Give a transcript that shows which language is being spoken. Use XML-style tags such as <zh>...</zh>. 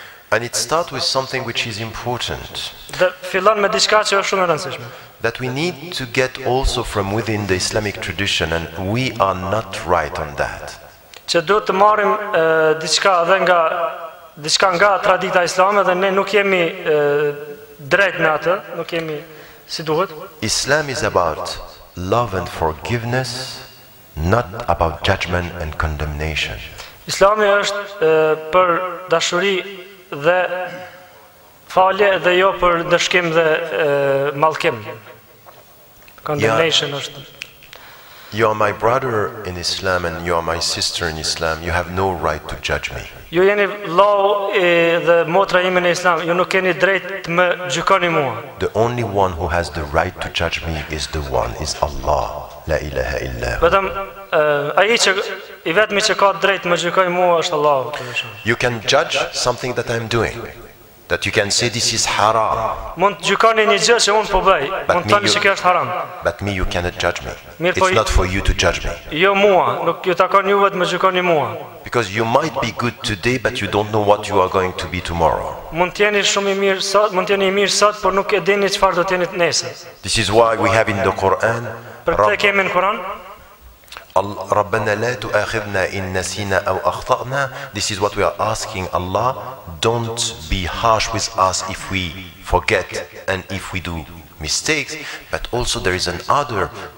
<en>And it starts with something which is important.</en> <sq>Dhe fillon me diçka që është shumë e rëndësishme.</sq> <en>That we need to get also from within the Islamic tradition, and we are not right on that.</en> <sq>Që duhet të marrim diçka nga tradita islame dhe ne nuk jemi drejt në atë, nuk jemi si duhet.</sq> <en>Islam is about love and forgiveness, not about judgment and condemnation.</en> <sq>Islami është për dashuri dhe falje dhe jo për dëshkim dhe mallkim. Condemnation është.</sq> <en>You are my brother in Islam and you are my sister in Islam. You have no right to judge me.</en> <sq>Ju jeni vllau dhe motra ime në Islam, ju nuk keni drejt të më gjykoni mua.</sq> <en>The only one who has the right to judge me is Allah.</en> <ar>La ilaha illa.</ar> <sq>Vetëm ai që I vetmi që ka drejt të më gjykojë mua është Allahu.</sq> <en>You can judge something that I'm doing. That you can say this is haram.</en> <sq>Mund të gjykoni një gjë që unë po bëj, mund të thoni se kjo është haram.</sq> <en>But me you cannot judge me.</en> <sq>Mirë,</sq> <en>It's not for you to judge me.</en> <sq>Jo mua, nuk ju takon juve të më gjykoni mua.</sq> <en>Because you might be good today but you don't know what you are going to be tomorrow.</en> <sq>Mund të jeni shumë I mirë sot, mund të jeni I mirë sot, por nuk e dini çfarë do të jeni nesër.</sq> <en>This is why we have in the Quran</en> <sq>Për këtë kemi në Kur'an</sq> <ar>ربنا لا تؤاخذنا إن نسينا أو أخطأنا.</ar> <en>This is what we are asking Allah. Don't be harsh with us if we forget and if we do mistakes. But also there is another</en>